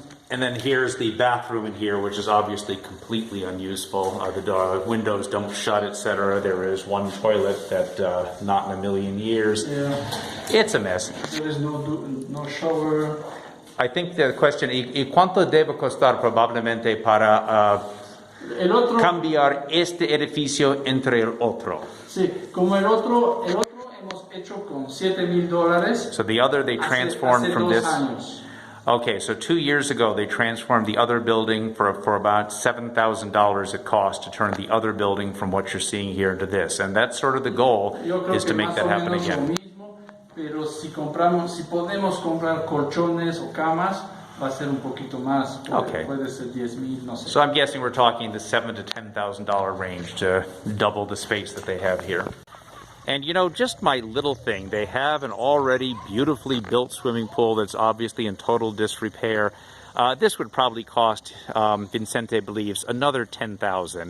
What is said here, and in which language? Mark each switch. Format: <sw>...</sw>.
<en>And then here's the bathroom in here, which is obviously completely unuseful. The windows don't shut, etc. There is one toilet that not in a million years. Yeah. It's a mess. There is no shower. I think the question,</en> <es>¿y cuánto debe costar probablemente para cambiar este edificio entre el otro? Sí, como el otro hemos hecho con $7,000.</es> <en>So the other they transformed</en> <es>hace</es> <en>from</en> <es>2</es> <en>this.</en> <es>años.</es> <en>Okay, so 2 years ago they transformed the other building for about $7,000 it cost to turn the other building from what you're seeing here into this, and that's sort of the goal, is to make that happen again.</en> <es>Pero si podemos comprar colchones o camas, va a ser un poquito más.</es> <en>Okay.</en> <es>Puede ser 10,000, no sé.</es> <en>So I'm guessing we're talking the $7,000 to $10,000 range to double the space that they have here. And you know, just my little thing, they have an already beautifully built swimming pool that's obviously in total disrepair. This would probably cost, Vincente believes, another $10,000.</en>